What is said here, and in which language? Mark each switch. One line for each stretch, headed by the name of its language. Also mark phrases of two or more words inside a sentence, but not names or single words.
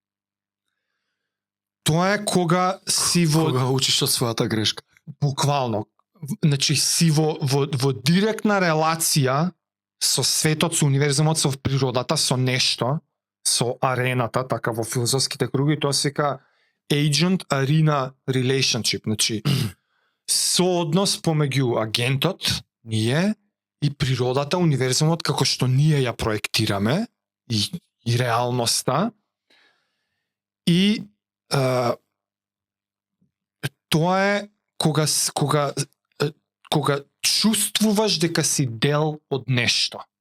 Macedonian: Тоа е кога си Кога учиш од својата грешка. буквално, значи си во директна релација со светот, со универзумот, со природата, со нешто, со арената, така во филозофските круги, тоа се вика
English: agent arena relationship,
Macedonian: значи сооднос помеѓу агентот, ние, и природата, универзумот како што ние ја проектираме, и реалноста, и тоа е кога чувствуваш дека си дел од нешто.